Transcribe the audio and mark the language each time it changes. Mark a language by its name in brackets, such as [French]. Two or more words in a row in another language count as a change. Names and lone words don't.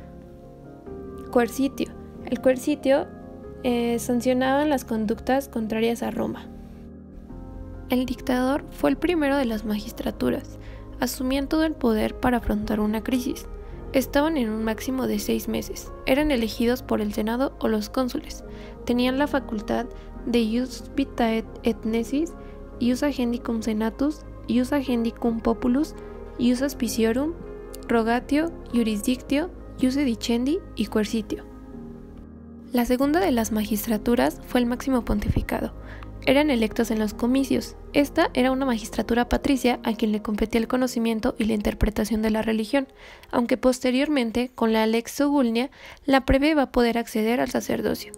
[Spanish] Coercitio, el coercitio sancionaba las conductas contrarias a Roma. El dictador fue el primero de las magistraturas. Asumían todo el poder para afrontar una crisis. Estaban en un máximo de 6 meses. Eran elegidos por el Senado o los cónsules. Tenían la facultad de [Latin] ius vitae et necis, ius agendicum senatus, ius agendicum populus, ius auspiciorum, rogatio, jurisdictio, ius dicendi y coercitio. [Spanish] La segunda de las magistraturas fue el máximo pontificado. Eran electos en los comicios. Esta era una magistratura patricia a quien le competía el conocimiento y la interpretación de la religión, aunque posteriormente, con la Lex Sogulnia, la plebe va a poder acceder al sacerdocio.